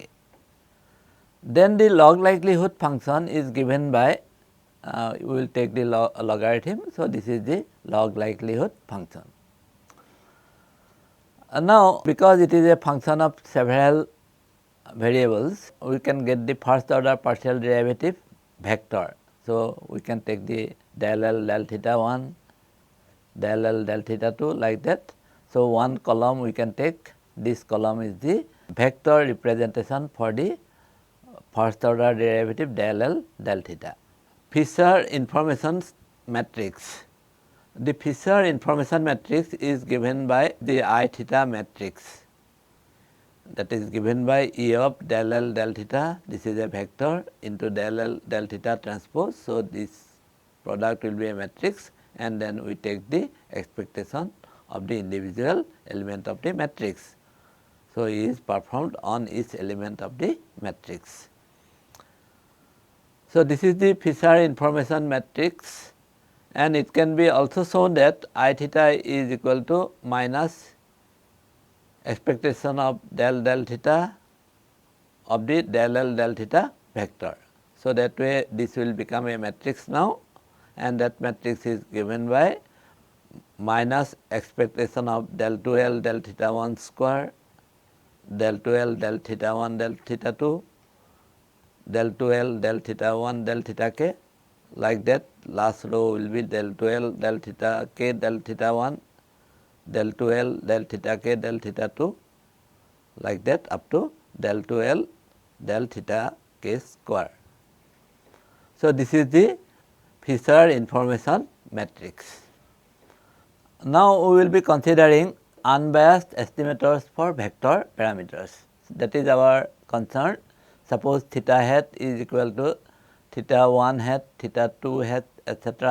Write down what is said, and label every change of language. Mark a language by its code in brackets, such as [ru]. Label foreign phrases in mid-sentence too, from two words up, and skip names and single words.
[en] Then the log likelihood function is given by we will take the logarithm. So, this is the log likelihood function. Now, because it is a function of several variables, we can get the first order partial derivative vector. So, we can take the del L del theta 1, del L del theta 2 like that. So, one column we can take, this column is the vector representation for the first order derivative del L del theta. Fisher information matrix. The Fisher information matrix is given by the I theta matrix, that is given by E of del L del theta. This is a vector into del L del theta transpose. So, this product will be a matrix, and then we take the expectation of the individual element of the matrix. So, E is performed on each element of the matrix. So, this is the Fisher information matrix, and it can be also shown that I theta is equal to minus expectation of del del theta of the del L del theta vector. So, that way this will become a matrix now, and that matrix is given by minus expectation of del 2 L del theta 1 square, del 2 L del theta 1 del theta 2, del 2 L del theta 1 del theta k, like that. Last row will be del 2 L del theta k del theta 1, del 2 L del theta k del theta 2, like that up to del 2 L del theta k square. So, this is the Fisher information matrix. Now, we will be considering unbiased estimators for vector parameters. That is our concern. Suppose theta hat is equal to theta 1 hat, theta 2 hat, etc.